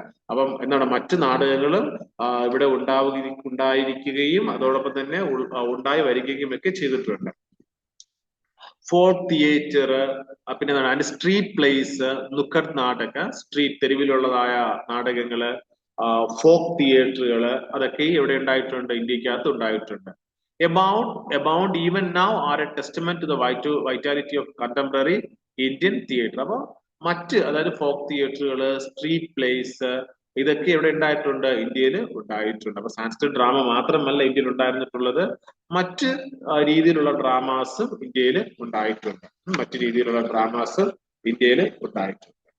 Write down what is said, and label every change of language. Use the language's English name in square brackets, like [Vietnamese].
[Malayalam] അപ്പം എന്താണ് മറ്റു നാടകങ്ങളും ഇവിടെ ഉണ്ടായിരിക്കുകയും അതോടൊപ്പം തന്നെ ഉണ്ടായി വരികയും ഒക്കെ ചെയ്തിട്ടുണ്ട്. ഫോക്ക് തിയേറ്റർ, പിന്നെ എന്താണ് സ്ട്രീറ്റ് പ്ലേസ്, നുക്കഡ് നാടക, സ്ട്രീറ്റ് തെരുവിലുള്ളതായ നാടകങ്ങള്, ഫോക്ക് തിയേറ്ററുകള്, അതൊക്കെ ഇവിടെ ഉണ്ടായിട്ടുണ്ട്, ഇന്ത്യക്കകത്ത് ഉണ്ടായിട്ടുണ്ട്. [English] Abound even now are a testament to the vitality of contemporary Indian theatre. [Malayalam] അപ്പൊ മറ്റ് അതായത് ഫോക്ക് തിയേറ്ററുകള്, സ്ട്രീറ്റ് പ്ലേസ്, ഇതൊക്കെ എവിടെ ഉണ്ടായിട്ടുണ്ട്? ഇന്ത്യയിൽ ഉണ്ടായിട്ടുണ്ട്. അപ്പൊ സാൻസ്ക്രിറ്റ് ഡ്രാമ മാത്രമല്ല ഇന്ത്യയിൽ ഉണ്ടായിരുന്നിട്ടുള്ളത്, മറ്റ് രീതിയിലുള്ള ഡ്രാമാസും ഇന്ത്യയിൽ ഉണ്ടായിട്ടുണ്ട്. മറ്റു രീതിയിലുള്ള ഡ്രാമാസ് ഇന്ത്യയിൽ ഉണ്ടായിട്ടുണ്ട്.